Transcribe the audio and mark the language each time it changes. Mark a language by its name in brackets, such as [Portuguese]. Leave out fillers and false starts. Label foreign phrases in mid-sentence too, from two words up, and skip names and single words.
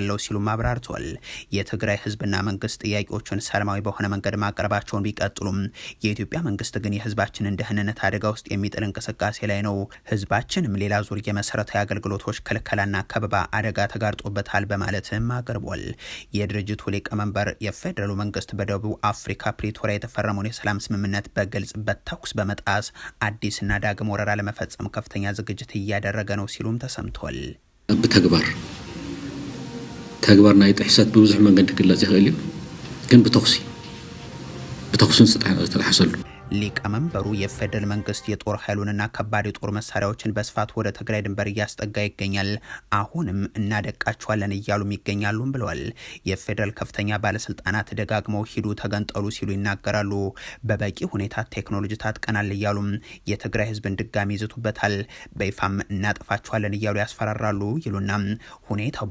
[Amharic] ያለው ሲሉ አብራርተዋል። የትግራይ ህዝብና መንግስት ጥያቄዎችን ሰላማዊ በሆነ መንገድ ማቅረባቸውን ቢቀጥሉም የኢትዮጵያ መንግስት ግን የህዝባችንን ደህንነት አደጋ ውስጥ የሚጥል እንቅስቃሴ ላይ ነው። ህዝባችንም ሌላ ዙር የመሰረታዊ አገልግሎቶች ክልከላና ከበባ አደጋ ተጋርጦበታል በማለትም አቅርቧል። የድርጅቱ ሊቀመንበር የፌደራሉ መንግስት በደቡብ አፍሪካ ፕሪቶሪያ የተፈረመውን የሰላም ስምምነት በግልጽ በተኩስ በመጣስ አዲስና ዳግም ወረራ ለመፈጸም ከፍተኛ ዝግጅት እያደረገ ነው ሲሉም ተሰምቷል። [Tigrinya] ተግባር ናይ ጥሕሰት በብዙሕ መንገዲ ክግለጽ ይኽእል እዩ ግን ብተኩስን ዝተሓሰሉ [Amharic] ሊቀመንበሩ የፌደራል መንግስት የጦር ኃይሉንና ከባድ የጦር መሳሪያዎችን በስፋት ወደ ትግራይ ድንበር እያስጠጋ ይገኛል፣ አሁንም እናደቃቸዋለን እያሉም ይገኛሉም ብለዋል። የፌደራል ከፍተኛ ባለስልጣናት ደጋግመው ሂዱ ተገንጠሉ ሲሉ ይናገራሉ። በበቂ ሁኔታ ቴክኖሎጂ ታጥቀናል እያሉም የትግራይ ህዝብን ድጋሚ ይዝቱበታል። በይፋም እናጠፋቸዋለን እያሉ ያስፈራራሉ ይሉና ሁኔታው